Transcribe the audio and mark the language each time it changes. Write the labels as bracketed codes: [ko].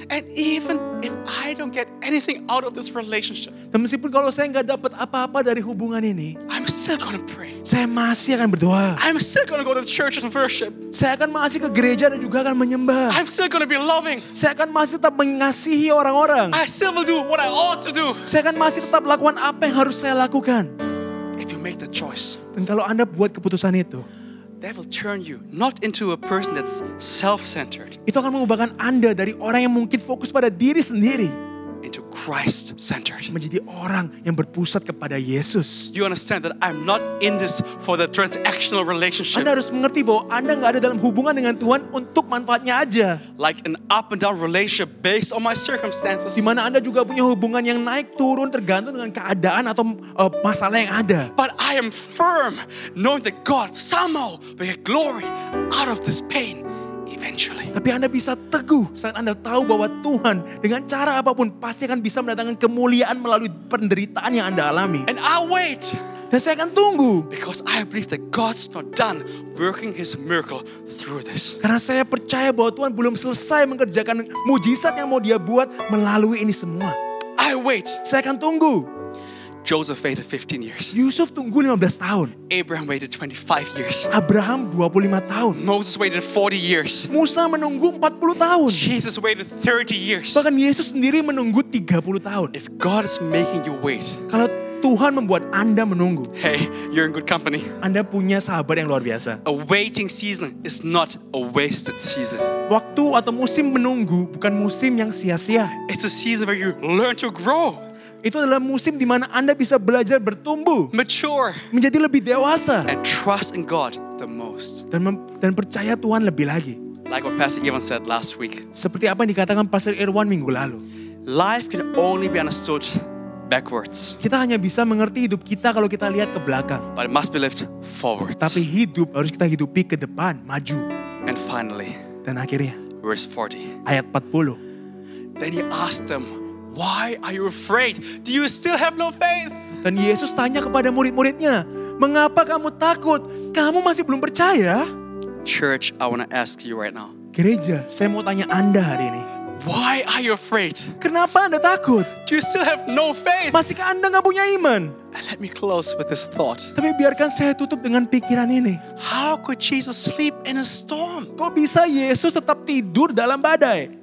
[en] And even if I don't get anything out of this relationship, [id] Dan meskipun kalau saya nggak dapat apa-apa dari hubungan ini, [en] I'm still gonna pray. [id] saya masih akan berdoa. [en] I'm still gonna go to church and worship. [id] Saya akan masih ke gereja dan juga akan menyembah. [en] I'm still gonna be loving. [id] Saya akan masih tetap mengasihi orang-orang. [en] I still will do what I ought to do. [id] Saya akan masih tetap lakukan apa yang harus saya lakukan. [en] If you make the choice, [id] Dan kalau Anda buat keputusan itu, [en] that will turn you not into a person that's self-centered, [id] itu akan mengubahkan Anda dari orang yang mungkin fokus pada diri sendiri [en] into Christ-centered. [id] Menjadi orang yang berpusat kepada Yesus. [en] You understand that I'm not in this for the transactional relationship. [id] Anda harus mengerti bahwa Anda nggak ada dalam hubungan dengan Tuhan untuk manfaatnya aja. [en] Like an up and down relationship based on my circumstances. [id] Di mana Anda juga punya hubungan yang naik turun tergantung dengan keadaan atau masalah yang ada. [en] But I am firm knowing that God somehow will get glory out of this pain eventually. [id] Tapi Anda bisa teguh saat Anda tahu bahwa Tuhan dengan cara apapun pasti akan bisa mendatangkan kemuliaan melalui penderitaan yang Anda alami. [en] And I'll wait. [id] Dan saya akan tunggu. [en] Because I believe that God's not done working His miracle through this. [id] Karena saya percaya bahwa Tuhan belum selesai mengerjakan mujizat yang mau Dia buat melalui ini semua. [en] I wait. [id] Saya akan tunggu. [en] Joseph waited 15 years. [id] Yusuf tunggu 15 tahun. [en] Abraham waited 25 years. [id] Abraham 25 tahun. [en] Moses waited 40 years. [id] Musa menunggu 40 tahun. [en] Jesus waited 30 years. [id] Bahkan Yesus sendiri menunggu 30 tahun. [en] If God is making you wait, [id] Kalau Tuhan membuat Anda menunggu, [en] hey, you're in good company. [id] Anda punya sahabat yang luar biasa. [en] A waiting season is not a wasted season. [id] Waktu atau musim menunggu bukan musim yang sia-sia. [en] It's a season where you learn to grow, [id] Itu adalah musim di mana Anda bisa belajar bertumbuh, [en] mature, [id] menjadi lebih dewasa, [en] and trust in God the most. [id] dan percaya Tuhan lebih lagi. [en] Like what Pastor Ivan said last week, [id] Seperti apa yang dikatakan Pastor Irwan minggu lalu. [en] life can only be understood backwards, [id] Kita hanya bisa mengerti hidup kita kalau kita lihat ke belakang. [en] but it must be lived forwards. [id] Tapi hidup harus kita hidupi ke depan, maju. [en] And finally, [id] Dan akhirnya, [en] verse 40. [id] ayat 40. [en] Then he asked them, why are you afraid? Do you still have no faith? [id] Dan Yesus tanya kepada murid-muridnya, mengapa kamu takut? Kamu masih belum percaya? [en] Church, I want to ask you right now, [id] Gereja, saya mau tanya Anda hari ini. [en] why are you afraid? [id] Kenapa Anda takut? [en] Do you still have no faith? [id] Masihkah Anda nggak punya iman? [en] And let me close with this thought. [id] Tapi biarkan saya tutup dengan pikiran ini. [en] How could Jesus sleep in a storm? [id] Kok bisa Yesus tetap tidur dalam badai?